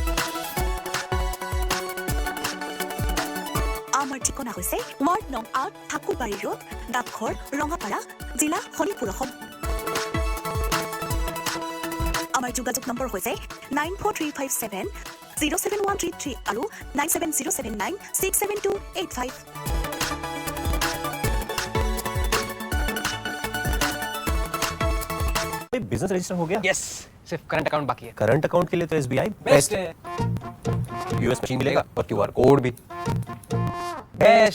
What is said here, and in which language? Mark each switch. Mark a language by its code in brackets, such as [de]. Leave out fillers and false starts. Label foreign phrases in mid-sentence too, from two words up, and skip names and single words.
[as] আমাৰ ঠিকনা হৈছে ৱাৰ্ড নং ৮ ঠাকুৰবাৰী ৰোড, ডাকঘৰ, ৰঙাপাৰা, জিলা শোণিতপুৰ, অসম। আমাৰ যোগাযোগ নম্বৰ হৈছে 9435707133 আৰু 9707967285। [en] business register [hi] हो गया? यस, सिर्फ [en] current account [hi] बाकी है। [en] current account [hi] के लिए तो एसबीआई बेस्ट है। [en] US machine [hi] मिलेगा और [en] QR code [hi] भी बेस्ट।